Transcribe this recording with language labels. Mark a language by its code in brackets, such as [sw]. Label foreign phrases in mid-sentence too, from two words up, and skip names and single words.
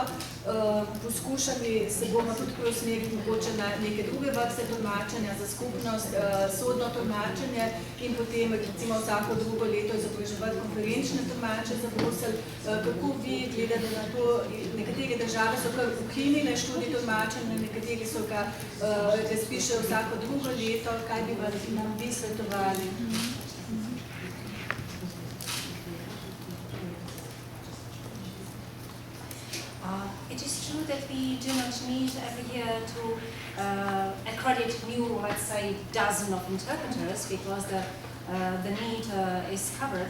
[sl] Poskušali se bomo tudi preusmeriti mogoče na neke druge vrste tolmačenja za skupnost, sodno tolmačenje in potem recimo vsako drugo leto izobraževati konferenčne tolmače za Bruselj. Kako vi gledate na to? Nekatere države so kar ukinile študij tolmačenja, nekateri so ga razpišejo vsako drugo leto. Kaj bi nam vi svetovali? [en] It is true that we do not need every year to accredit new, let's say, dozen of interpreters because the need is covered.